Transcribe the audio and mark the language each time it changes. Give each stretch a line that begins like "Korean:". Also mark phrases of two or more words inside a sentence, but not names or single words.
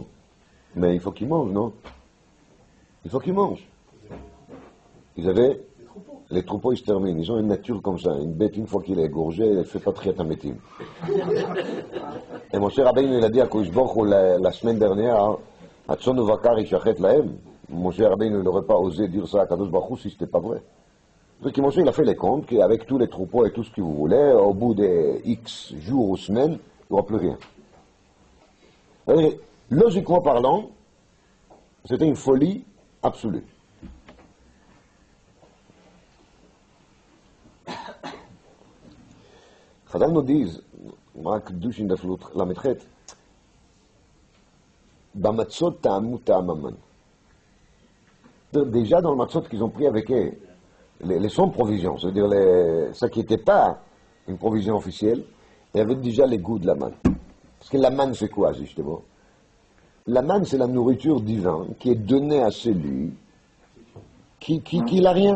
French: Mais il faut qu'ils mangent, non? Il faut qu'ils mangent. Ils avaient les troupeaux ils se terminent. Ils ont une nature comme ça. Une bête, une fois qu'il est égorgé, elle ne fait pas
Hebrew: תחיית המתים.
French: Et mon cher Rabbeinu, il a dit à
Hebrew: קודש ברוך הוא
French: la semaine dernière,
Hebrew: הצאן ובקר ישחט להם.
French: Mon cher Rabbeinu, il n'aurait pas osé dire ça à
Hebrew: קדוש ברוך הוא
French: si ce n'était pas vrai. Donc il a fait les comptes qu'avec tous les troupeaux et tout ce que vous voulez, au bout des X jours ou semaines, il n'y aura plus rien. Logiquement parlant, c'était une folie absolue. Chazal nous disent,
Hebrew: רק קדוש דפלות ל"ח, במצות טעמו טעם המן.
French: Déjà dans le matzot qu'ils ont pris avec eux, les sans provisions, c'est-à-dire ça qui n'était pas une provision officielle, il y avait déjà les goûts de la manne. Parce que la manne c'est quoi justement? La manne c'est la nourriture divine qui est donnée à celui qui n'a rien.